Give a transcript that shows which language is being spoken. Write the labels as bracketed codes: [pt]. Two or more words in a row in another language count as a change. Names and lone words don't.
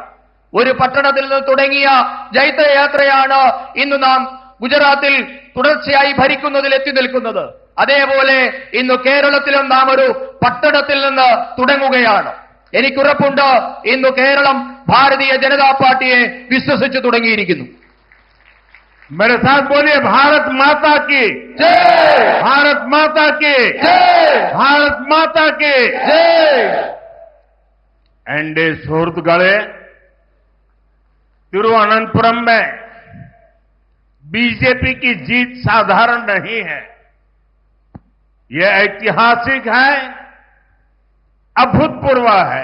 [ml] ഒരു പട്ടണത്തിൽ നിന്ന് തുടങ്ങിയ ജൈത്രയാത്രയാണ് ഇന്ന് നാം ഗുജറാത്തിൽ തുടർച്ചയായി ഭരിക്കുന്നതിൽ എത്തി നിൽക്കുന്നത്. അതേപോലെ ഇന്ന് കേരളത്തിലും നാം ഒരു പട്ടണത്തിൽ നിന്ന് തുടങ്ങുകയാണ്. എനിക്കുറപ്പുണ്ട് ഇന്ന് കേരളം ഭാരതീയ ജനതാ പാർട്ടിയെ വിശ്വസിച്ചു തുടങ്ങിയിരിക്കുന്നു. [hi] मेरे साथ बोलिए, भारत माता की जय, भारत माता की जय, भारत माता की जय. [ml] എന്റെ സുഹൃത്തുക്കളെ, [hi] तिरुवनंतपुरम में बीजेपी की जीत साधारण नहीं है, यह ऐतिहासिक है, अभूतपूर्व है।